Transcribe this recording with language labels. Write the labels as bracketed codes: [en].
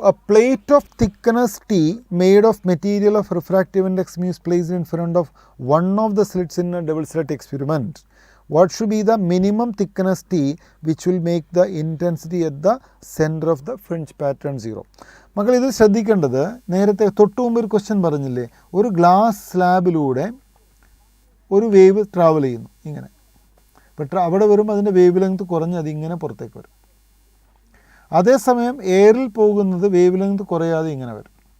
[en] A plate of thickness T made of material of refractive index mu placed in front of one of the slits in a double slit experiment. What should be the minimum thickness T which will make the intensity at the center of the fringe pattern 0? [ml] മക്കൾ ഇത് ശ്രദ്ധിക്കേണ്ടത്, നേരത്തെ തൊട്ട് മുമ്പ് ഒരു question പറഞ്ഞില്ലേ, ഒരു glass സ്ലാബിലൂടെ ഒരു വേവ് ട്രാവൽ ചെയ്യുന്നു ഇങ്ങനെ. അപ്പോൾ അവിടെ വരുമ്പോൾ അതിൻ്റെ വേവ് ലെങ്ത് കുറഞ്ഞ് അതിങ്ങനെ പുറത്തേക്ക് വരും. അതേസമയം എയറിൽ പോകുന്നത് വേവ് ലെങ്ത് കുറയാതെ ഇങ്ങനെ വരും.